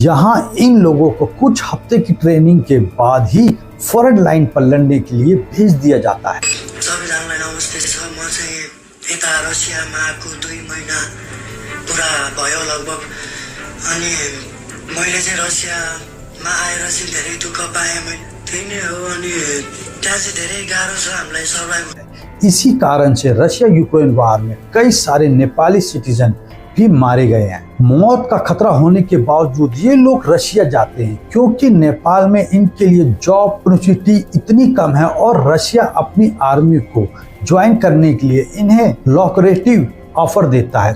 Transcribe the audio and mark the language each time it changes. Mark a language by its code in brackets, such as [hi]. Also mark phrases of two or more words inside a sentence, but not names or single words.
[hi] जहां इन लोगों को कुछ हफ्ते की ट्रेनिंग के बाद ही फ्रंट लाइन पर लड़ने के लिए भेज दिया जाता है। [ne] सबैजनालाई नमस्ते छ। म चाहिँ यता रसियामा आएको 2 महिना पुरा भयो लगभग। अनि मैले चाहिँ रसियामा आएर चाहिँ धेरै दुःख पाएँ। मैले त्यही नै हो। अनि त्यहाँ चाहिँ धेरै गाह्रो छ हामीलाई सर्भाइभ। [hi] इसी कारण से रशिया यूक्रेन वार में कई सारे नेपाली सिटीजन भी मारे गए हैं। मौत का खतरा होने के बावजूद ये लोग रशिया जाते हैं क्योंकि नेपाल में इनके लिए [en] job opportunity [hi] इतनी कम है और रशिया अपनी आर्मी को ज्वाइन करने के लिए इन्हें [en] lucrative offer [hi] देता है।